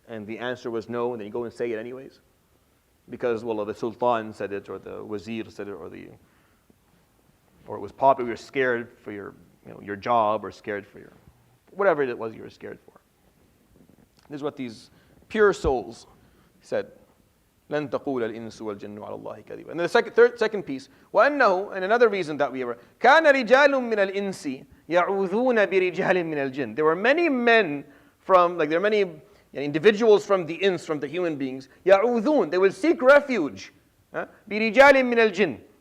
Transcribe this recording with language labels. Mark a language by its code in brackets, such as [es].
[en] And the answer was no, and then you go and say it anyways. Because, the sultan said it, or the wazir said it, or it was popular. You're scared for your job, or scared for whatever it was you were scared for. This is what these pure souls said. [ar] لن تقول الإنس والجن على الله كذبا. [en] And the second piece, وأنه, and another reason that we were, [ar] كان رجال من الإنس يعوذون برجال من الجن. [en] There were many men there are many individuals from the ins, from the human beings. [ar] يعوذون, [en] they would seek refuge. [ar] برجال من الجن.